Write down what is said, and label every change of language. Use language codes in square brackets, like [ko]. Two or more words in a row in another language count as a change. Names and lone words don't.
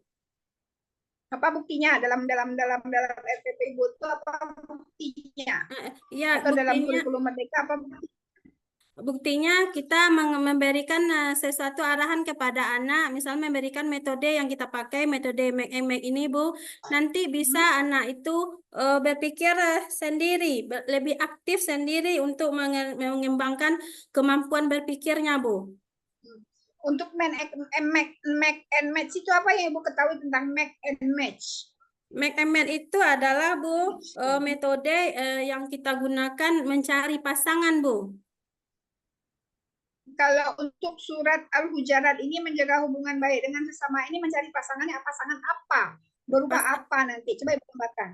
[id] Apa buktinya dalam RPP Ibu itu apa buktinya? Ya, Atau dalam kurikulum merdeka apa buktinya? buktinya kita memberikan sesuatu arahan kepada anak, misalnya memberikan metode yang kita pakai, metode [en] make and make [id] ini, Bu. Nanti bisa anak itu berpikir sendiri, lebih aktif sendiri untuk mengembangkan kemampuan berpikirnya, Bu. Untuk [en] make and match [id] itu apa yang Ibu ketahui tentang [en] make and match? Make and match [id] itu adalah, Bu, metode yang kita gunakan mencari pasangan, Bu. Kalau untuk surat Al-Hujurat ini menjaga hubungan baik dengan sesama ini mencari pasangannya pasangan apa? Berupa apa nanti? Coba Ibu gambarkan.